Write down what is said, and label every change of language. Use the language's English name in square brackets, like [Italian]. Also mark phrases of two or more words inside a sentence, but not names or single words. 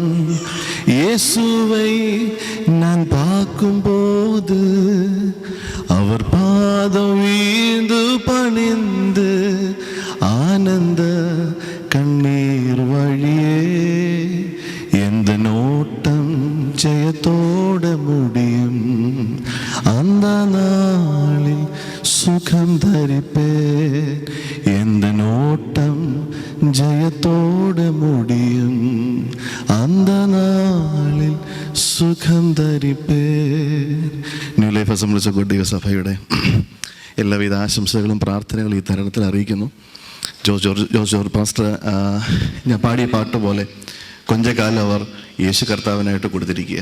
[Tamil] இயேசுவை நான் பார்க்கும்போது அவர் பாதம் வீழ்ந்து பணிந்து ஆனந்த கண்ணீர் வழியே எந்த நோட்டம் ஜெயத்தோட முடியும். அந்த நாளில் சுகம் தரிப்பேன். எந்த நோட்டம் ஜெயத்தோட முடியும். அந்த நாளில் சுகம் தரிப்பேன். [Malayalam] ന്യൂ ലൈഫ് അസംബ്ലീസ് ഓഫ് ഗോഡ് ദൈവസഭയുടെ എല്ലാവിധ ആശംസകളും പ്രാർത്ഥനകളും ഈ തരുണത്തിൽ അറിയിക്കുന്നു. ജോസ് ജോർജ് പാസ്റ്റർ ഞാൻ പാടിയ പാട്ട് പോലെ കൊഞ്ചകാലം അവർ യേശു കർത്താവിനായിട്ട് കൊടുത്തിരിക്കുക.